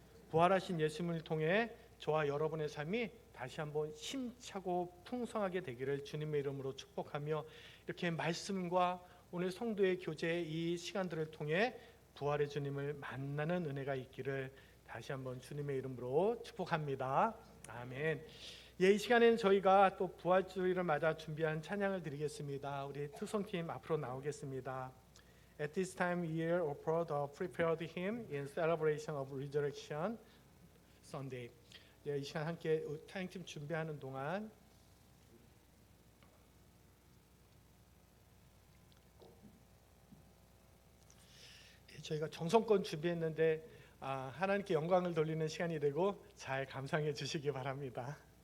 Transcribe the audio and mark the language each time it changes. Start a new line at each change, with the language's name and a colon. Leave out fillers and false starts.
Korean: 부활하신 예수님을 통해 저와 여러분의 삶이 다시 한번 힘차고 풍성하게 되기를 주님의 이름으로 축복하며 이렇게 말씀과 오늘 성도의 교제의 이 시간들을 통해 부활의 주님을 만나는 은혜가 있기를 다시 한번 주님의 이름으로 축복합니다. 아멘. 예, 이 시간에는 저희가 또 부활주의를 맞아 준비한 찬양을 드리겠습니다. 우리 특성팀 앞으로 나오겠습니다.
English: At this time, we offer the prepared hymn in celebration of Resurrection Sunday.
Korean: 예, 이 시간 함께 찬양팀 준비하는 동안 저희가 정성껏 준비했는데 하나님께 영광을 돌리는 시간이 되고 잘 감상해 주시기 바랍니다.